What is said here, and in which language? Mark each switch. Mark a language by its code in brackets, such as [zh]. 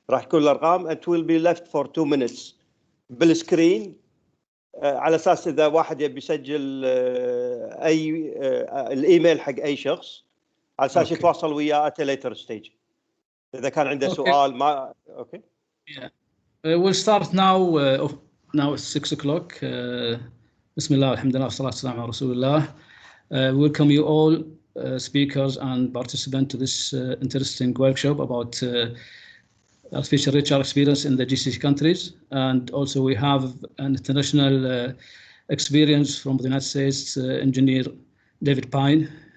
[ar] راح تكون الارقام [en] it will be left for 2 minutes [ar] بالسكرين، على اساس اذا واحد يبي يسجل اي الايميل حق اي شخص على اساس يتواصل وياه [en] at a later stage [ar] اذا كان عنده سؤال. ما اوكي. [en] We'll start now it's 6 o'clock. [ar] بسم الله والحمد لله والصلاة والسلام على رسول الله. [en] Welcome you all speakers and participants to this interesting workshop about artificial HR experience in the GCC countries, and also we have an international experience from the United States, engineer David Pine.